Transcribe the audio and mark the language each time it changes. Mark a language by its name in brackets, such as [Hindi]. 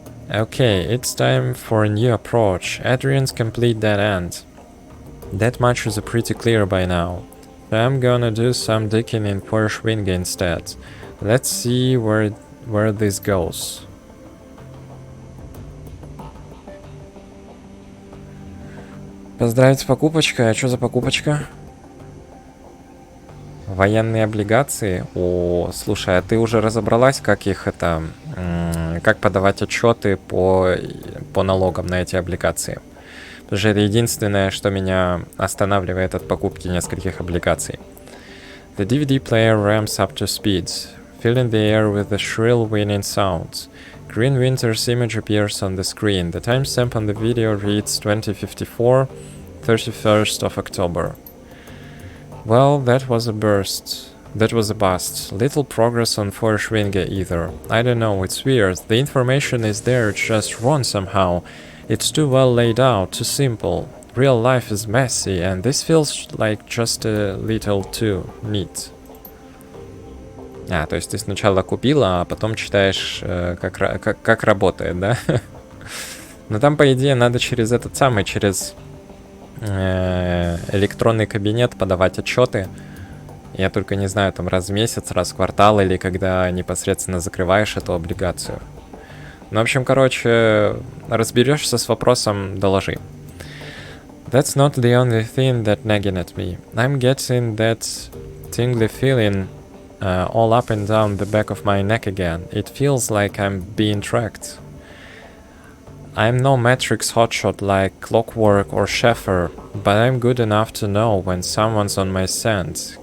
[English] Okay, it's time for a new approach. Adrian's complete dead end. That much is pretty clear by now. I'm gonna do some digging in Feuerschwinge instead. Let's see where this goes. [Russian] Поздравить с покупочкой. А что за покупочка? Военные облигации? О, слушай, а ты уже разобралась, как их это... как подавать отчеты по налогам на эти облигации? Потому что это единственное, что меня останавливает от покупки нескольких облигаций. [English] The DVD player ramps up to speed, filling the air with a shrill winning sound. Green Winter's image appears on the screen. The timestamp on the video reads 2054, 31st of October. Well, that was a burst. That was a bust. Little progress on Feuerschwinge either. I don't know, it's weird. The information is there, it's just wrong somehow. It's too well laid out, too simple. Real life is messy, and this feels like just a little too neat. [Russian] То есть ты сначала купила, а потом читаешь, как работает, да? Но там, по идее, надо через этот самый, через электронный кабинет подавать отчеты. Я только не знаю, там раз в месяц, раз в квартал, или когда непосредственно закрываешь эту облигацию. Ну, в общем, короче, разберешься с вопросом, доложи. [English] That's not the only thing that nagging at me. I'm getting that tingly feeling all up and down the back of my neck again. It feels like I'm being tracked. I'm no Matrix hotshot like Clockwork or Sheffer, but I'm good enough to know when someone's on my scent.